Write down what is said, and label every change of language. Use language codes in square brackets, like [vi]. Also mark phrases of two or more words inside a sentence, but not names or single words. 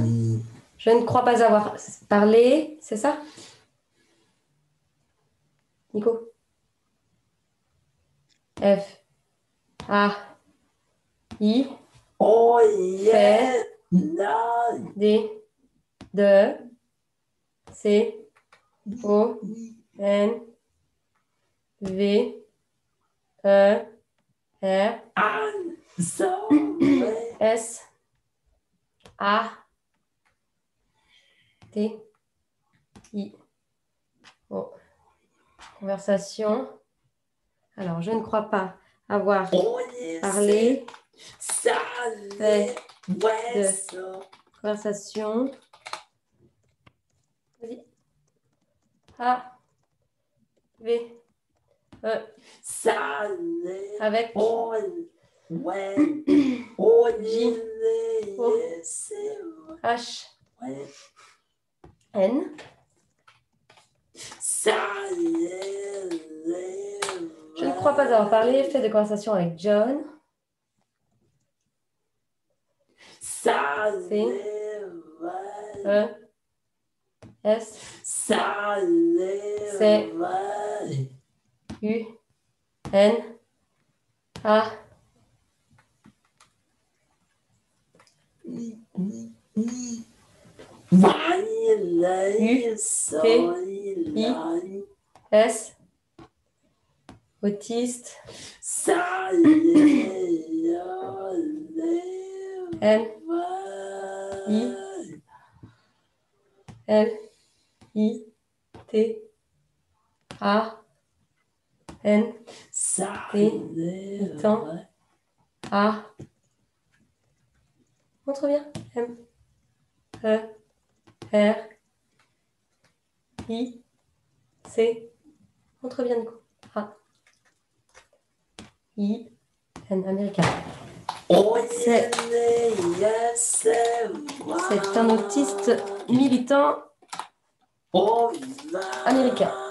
[fr] Je ne crois pas avoir parlé. C'est ça? Nico? F. A. I. Fait. D. De. C. O. N. V. E. R. S. A. T. I. Bon. Conversation. Alors, je ne crois pas avoir parlé. Fait de conversation. Vas-y. A. V. E. Avec. J. O. H. N. Je ne crois pas avoir parlé. Fait de conversation avec John. C. E. S. C. U. N. A. U. T. I. S. Autiste. N. I. L. I. T. A. N. T. Itan. A. Montre bien. M. E. R. I. C. Montre bien, Nico. A. I. N. Américain. C'est un autiste militant américain.